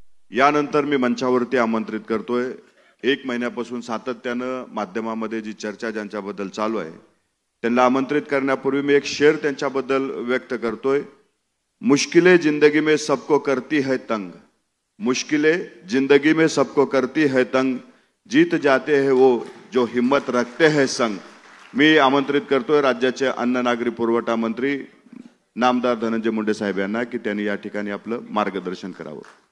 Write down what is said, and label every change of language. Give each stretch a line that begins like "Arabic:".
Marathi: यानंतर मी मंचावरती आमंत्रित करतोय, 1 महिन्यापासून सातत्यानं माध्यमामध्ये जी चर्चा ज्यांच्याबद्दल चालू आहे त्यांना आमंत्रित करण्यापूर्वी मी एक शेर त्यांच्याबद्दल व्यक्त करतोय।
Hindi: मुश्किलें जिंदगी में सबको करती है तंग, मुश्किलें जिंदगी में सबको करती है तंग, जीत जाते हैं वो जो हिम्मत रखते हैं संग।
Marathi: मी आमंत्रित करतोय राज्याचे अन्न नागरी पुरवठा मंत्री नामदार धनंजय मुंडे साहेब यांना की त्यांनी या ठिकाणी आपलं मार्गदर्शन करावं।